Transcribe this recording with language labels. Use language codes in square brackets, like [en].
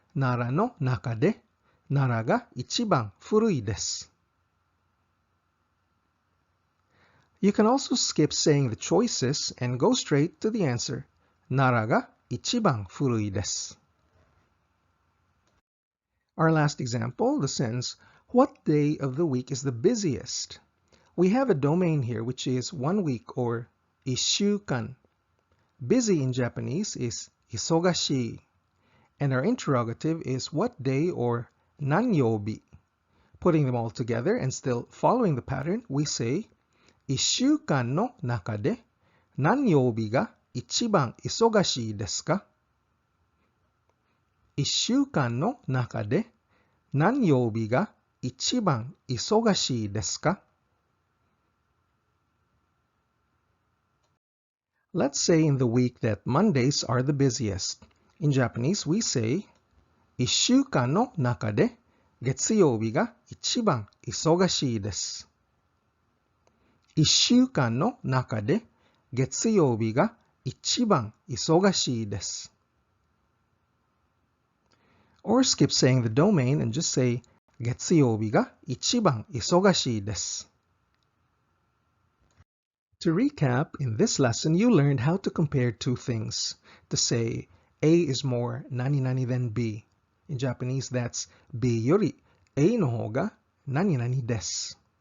[ja] 奈良の中で奈良が一番古いです。 [en] You can also skip saying the choices and go straight to the answer. [ja] 奈良が一番古いです。 [en] Our last example, the sentence, what day of the week is the busiest? We have a domain here which is 1 week or 1週間. Busy in Japanese is 忙しい. And our interrogative is what day or 何曜日. Putting them all together and still following the pattern, we say [ja] 1週間の中で何曜日が一番忙しいですか? 1週間の中で何曜日が一番忙しいですか? [en] Let's say in the week that Mondays are the busiest. In Japanese, we say [ja] 1週間の中で月曜日が一番忙しいです。 1週間の中で月曜日が一番忙しいです。 [en] Or skip saying the domain and just say [ja] 月曜日が一番忙しいです。 [en] To recap, in this lesson you learned how to compare two things. To say A is more 何々 than B. In Japanese, that's [ja] B より A の方が何々です。